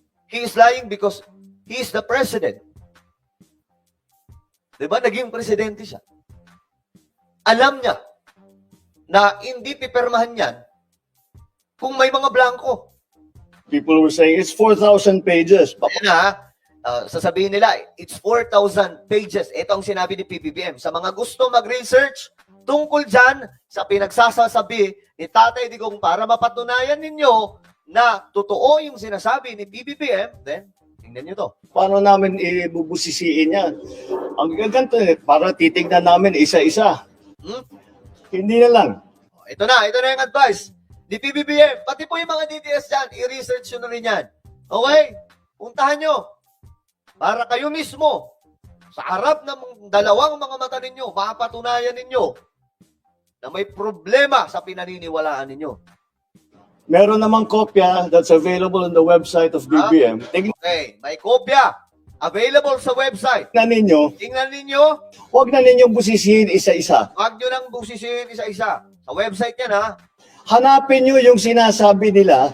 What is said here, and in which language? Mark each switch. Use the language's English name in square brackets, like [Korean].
[English] He is lying because he is the president. [Filipino] Diba? Naging presidente siya. Alam niya na hindi pipirmahan yan kung may mga blanco. [English] People were saying, it's 4,000 pages. [Filipino] Ayan na, sasabihin nila, [English] it's 4,000 pages. [Filipino] Ito ang sinabi ni PBBM. Sa mga gusto mag-research tungkol dyan sa pinagsasasabi ni Tatay Digong para mapatunayan ninyo na totoo yung sinasabi ni PBBM, then, tingnan nyo to. Paano namin ibubusisiin yan? Ang gaganto, para titignan namin isa-isa. Hindi na lang. Ito na yung advice ni PBBM. Pati po yung mga DDS dyan, i-research nyo na rin yan. Okay? Puntahan nyo. Para kayo mismo, sa harap ng dalawang mga mata ninyo, mapatunayan ninyo na may problema sa pinaniniwalaan ninyo. Meron namang kopya [English] that's available on the website of BBM. [Filipino] Tingnan Okay, may kopya. Available sa website. ninyo, Tingnan ninyo, huwag na ninyong busisihin isa-isa. huwag nyo nang busisihin isa-isa. Sa website yan, ha? Hanapin nyo yung sinasabi nila